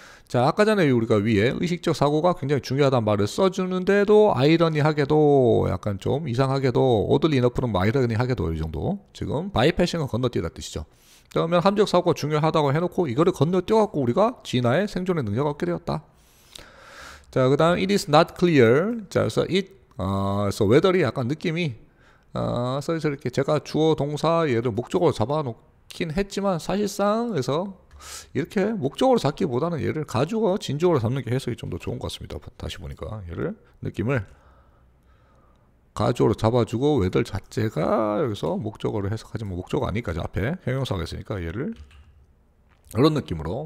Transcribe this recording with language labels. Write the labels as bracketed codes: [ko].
[ko] 자, 아까 전에 우리가 위에 의식적 사고가 굉장히 중요하다는 말을 써주는데도 아이러니하게도 약간 좀 이상하게도 [en] oddly enough [ko] 는 뭐 아이러니하게도 이 정도 지금 bypassing은 건너뛰다 뜻이죠. 그러면 함적 사고가 중요하다고 해놓고 이거를 건너뛰어갖고 우리가 진화의 생존의 능력을 얻게 되었다. 자, 그 다음 [en] it is not clear. [ko] 자, 그래서 그래서 whether이 약간 느낌이 그래서 이렇게 제가 주어 동사 얘를 목적으로 잡아놓긴 했지만 사실상 그래서 이렇게 목적으로 잡기보다는 얘를 가주어 진주어로 잡는 게 해석이 좀 더 좋은 것 같습니다. 다시 보니까 얘를 느낌을 가주어로 잡아주고 whether 자체가 여기서 목적어로 해석하지만 목적어 아니까 앞에 형용사가 있으니까 얘를 이런 느낌으로.